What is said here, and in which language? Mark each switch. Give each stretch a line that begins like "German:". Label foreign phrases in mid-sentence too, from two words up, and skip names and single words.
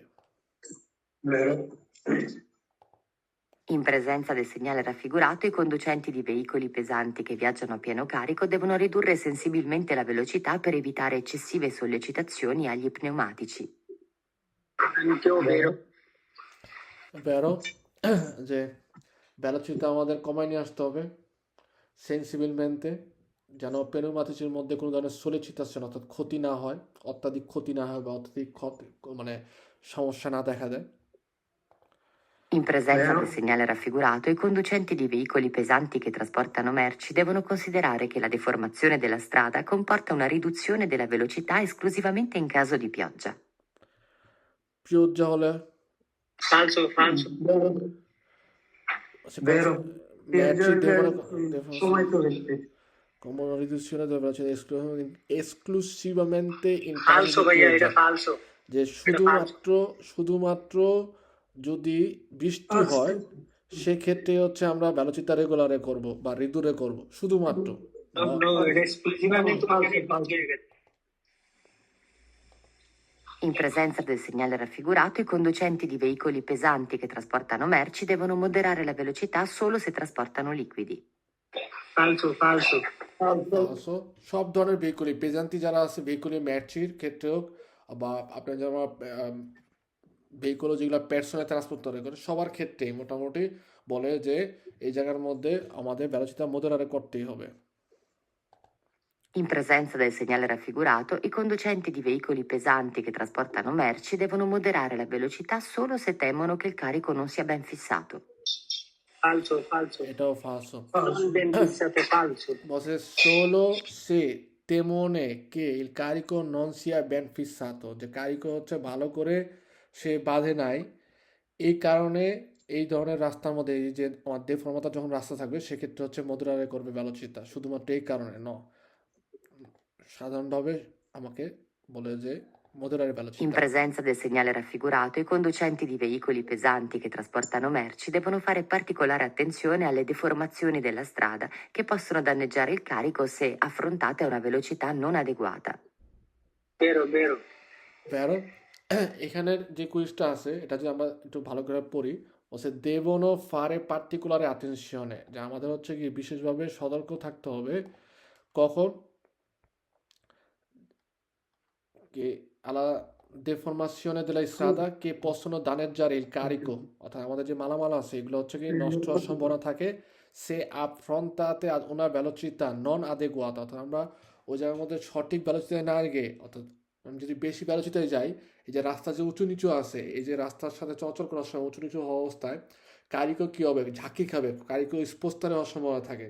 Italian: Vero? In presenza del segnale raffigurato, i conducenti di veicoli pesanti che viaggiano a pieno carico devono ridurre sensibilmente la velocità per evitare eccessive sollecitazioni agli pneumatici.
Bangla: আমিও বেরো। বেরো যে ভেলোচিতা আমাদের কমায় নিয়ে আসতে হবে সেন্সিবলমেন্টে, যেন পেনুমাতিসের মধ্যে কোনো ধরনের সোলিচিতাশন অর্থাৎ ক্ষতি না হয়, অত্যাধিক ক্ষতি না হয় বা অত্যাধিক ক্ষতি মানে সমস্যা না দেখা দেয়।
Italian: In presenza Vero. del segnale raffigurato, i conducenti di veicoli pesanti che trasportano merci devono considerare che la deformazione della strada comporta una riduzione della velocità esclusivamente in caso di pioggia.
Bangla: পিওজ্জা হলে
Italian: falso, falso, Vero.
Bangla: সে
Italian: Vero. merci devono
Bangla: সময় চলে এসছে।
Italian: come una riduzione della velocità esclusivamente in caso falso di
Bangla: ভাইয়া, এটা
Italian: pioggia, falso,
Bangla: যে এটা falso, শুধুমাত্র যদি বৃষ্টি হয় সেক্ষেত্রে হচ্ছে আমরা
Italian: velocità regolare
Bangla: করব বা রিদুরে করব শুধুমাত্র।
Italian: no, no, এটা esclusivamente Falso, falso. In presenza del segnale raffigurato, i conducenti di veicoli pesanti che trasportano merci devono moderare la velocità solo se trasportano liquidi. falso, falso, Also,
Bangla: সব ধরনের
Italian: veicoli pesanti
Bangla: যারা আছে ভেহিকুলি ম্যাচির ক্ষেত্রেও বা আপনার যারা ভেহিকুল যেগুলো পার্সোনাল ট্রান্সপোর্ট করে সবার ক্ষেত্রেই মোটামুটি বলে যে এই জায়গার মধ্যে আমাদের
Italian: velocità moderare
Bangla: করতেই হবে।
Italian: In presenza del segnale raffigurato, i conducenti di veicoli pesanti che trasportano merci devono moderare la velocità solo se temono che il carico non sia ben fissato. falso, falso, এটাও ফালসো। non ben fissato, falso, Bose solo se temone che il carico non sia ben fissato,
Bangla: যে কারিকো হচ্ছে ভালো করে সে বাঁধে নাই, এই কারণে এই ধরনের রাস্তার মধ্যে এই যে আমার দেফর্মতা যখন রাস্তা থাকবে সেক্ষেত্রে হচ্ছে মডুলারে করবে ভ্যালোচিতা, শুধুমাত্র এই কারণে সাধারণভাবে আমাকে বলে যে মডুলারে
Italian: In
Bangla: ভ্যালোচিতা।
Italian: presenza del segnale raffigurato, i conducenti di veicoli pesanti che trasportano merci devono fare particolare attenzione alle deformazioni della strada che possono danneggiare il carico se affrontate a una velocità non adeguata. vero, vero,
Bangla: ভ্যারো এখানের যে কুইজটা আছে এটা যদি আমরা একটু ভালো করে পড়ি, বলছে
Italian: devono fare particolare attenzione,
Bangla: যে আমাদের হচ্ছে কি বিশেষভাবে সতর্ক থাকতে হবে কখন
Italian: che alla deformazione della strada che possono danneggiare il carico,
Bangla: অর্থাৎ আমাদের যে মালামাল আছে এগুলো হচ্ছে কি নষ্ট হওয়ার সম্ভাবনা থাকে
Italian: se affrontate ad una velocità non adeguata,
Bangla: অর্থাৎ আমরা ওই জায়গার মধ্যে সঠিক ভ্যালোচিতায় না গিয়ে, অর্থাৎ আমি যদি বেশি ভ্যালোচিতায় যাই, এই যে রাস্তা যে উঁচু নিচু আছে এই যে রাস্তার সাথে চলাচল করার সময় উঁচু নিচু হওয়া অবস্থায় কারিকো কী হবে, ঝাঁকি খাবে,
Italian: carico spostare
Bangla: হওয়ার সম্ভাবনা থাকে।